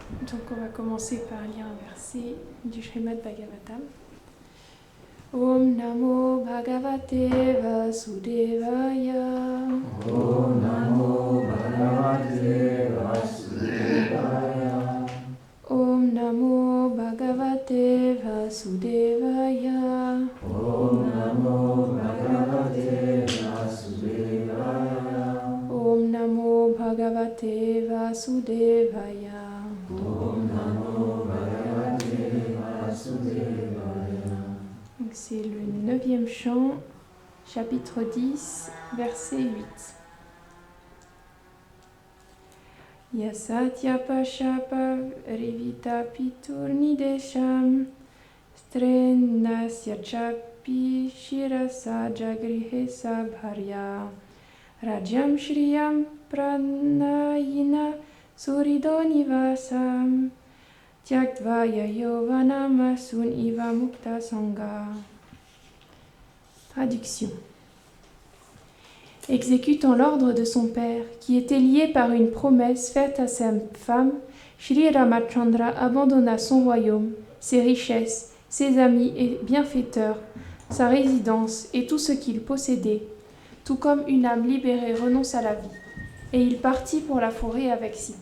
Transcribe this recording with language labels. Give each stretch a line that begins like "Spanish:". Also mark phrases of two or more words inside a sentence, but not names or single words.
French: Donc on va commencer par lire un verset du Srimad Bhagavatam.
Sanskrit: Om Namo Bhagavate Vasudevaya. Om Namo Bhagavate Vasudevaya. Om Namo Bhagavate Vasudevaya. Om Namo Bhagavate Vasudevaya. Om Namo Bhagavate Vasudevaya. Om Namo Bhagavate Vasudevaya.
French: Donc c'est le 9e chant, chapitre 10, verset 8.
Sanskrit: Yasatya Pashapa Rivita Piturnidesham Strenasya Chapi Shirasa Jagrihesa Bharya Rajam Shriyam Pranayina Surido Nivasam Tyaktva Yayovanam Sun Iva Mukta Sangha.
French: Traduction. Exécutant l'ordre de son père, qui était lié par une promesse faite à sa femme, Shri Ramachandra abandonna son royaume, ses richesses, ses amis et bienfaiteurs, sa résidence et tout ce qu'il possédait, tout comme une âme libérée renonce à la vie, et il partit pour la forêt avec Sita.